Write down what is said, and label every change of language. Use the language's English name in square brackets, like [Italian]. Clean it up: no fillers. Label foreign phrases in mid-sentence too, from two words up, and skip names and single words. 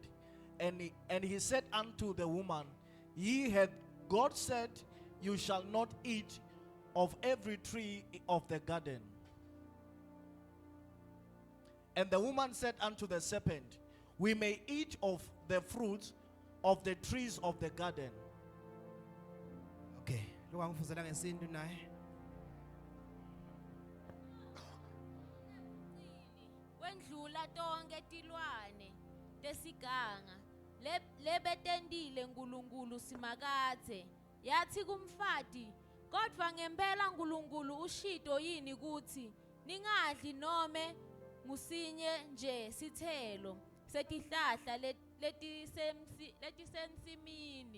[English] And he said unto the woman, God said, you shall not eat of every tree of the garden. And the woman said unto the serpent, we may eat of the fruits of the trees of the garden. Okay. [Swati] Lo angifuzela ngesintu naye. Wendlula tonke tilwane tesiganga lebetendile nkulunkulu simakathe yathi kumfati kodvwa ngempela nkulunkulu ushito yini kuthi ningadli nome ngusinye nje sithelo setihlahla letisensimini.